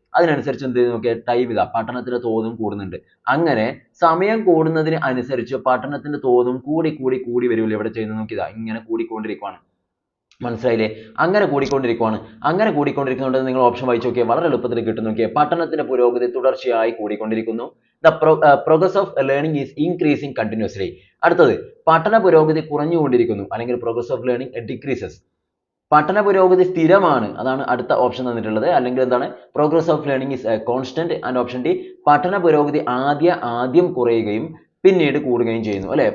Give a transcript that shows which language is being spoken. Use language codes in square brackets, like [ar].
[ml] അതിനനുസരിച്ച് എന്ത് ചെയ്ത് നോക്കിയാൽ ടൈം പഠനത്തിന്റെ തോതും കൂടുന്നുണ്ട്. അങ്ങനെ സമയം കൂടുന്നതിന് അനുസരിച്ച് പഠനത്തിന്റെ തോതും കൂടി വരില്ല. ഇവിടെ ചെയ്യുന്നത് നോക്കിയതാ ഇങ്ങനെ കൂടിക്കൊണ്ടിരിക്കുകയാണ്. മനസ്സിലായില്ലേ? അങ്ങനെ കൂടിക്കൊണ്ടിരിക്കുന്നുണ്ട്. നിങ്ങൾ ഓപ്ഷൻ വായിച്ച് നോക്കിയാൽ വളരെ എളുപ്പത്തിൽ കിട്ടും. നോക്കിയാൽ പഠനത്തിന്റെ പുരോഗതി തുടർച്ചയായി കൂടിക്കൊണ്ടിരിക്കുന്നു. [en] The progress of learning is increasing continuously. [ml] അടുത്തത്, പഠന പുരോഗതി കുറഞ്ഞുകൊണ്ടിരിക്കുന്നു അല്ലെങ്കിൽ [en] progress of learning decreases. [ml] പഠന പുരോഗതി സ്ഥിരമാണ്, അതാണ് അടുത്ത ഓപ്ഷൻ തന്നിട്ടുള്ളത്. അല്ലെങ്കിൽ എന്താണ്, [en] Progress of learning is constant. [ml] And option D, പഠന പുരോഗതി ആദ്യം കുറയുകയും പിന്നീട് കൂടുകയും ചെയ്യുന്നു അല്ലെ.